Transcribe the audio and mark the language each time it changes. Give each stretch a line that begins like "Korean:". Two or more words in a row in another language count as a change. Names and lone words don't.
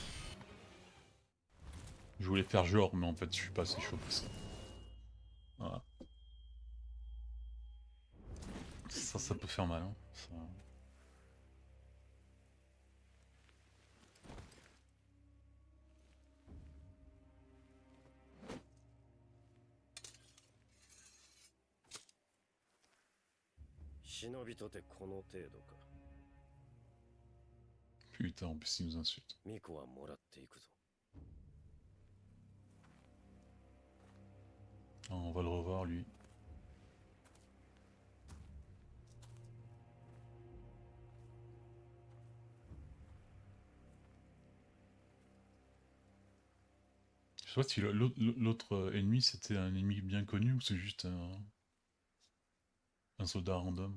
French: Je voulais faire genre, mais en fait, je suis pas assez chaud pour ça. Voilà. Ça peut faire mal, hein. Ça...
Japanese: 忍びとてこの程度か
French: Putain, en plus, il nous insulte.
Japanese: ミコはもらっていくぞ
French: Ah, on va le revoir, lui. Je sais pas si l'autre ennemi, c'était un ennemi bien connu ou c'est juste un soldat random.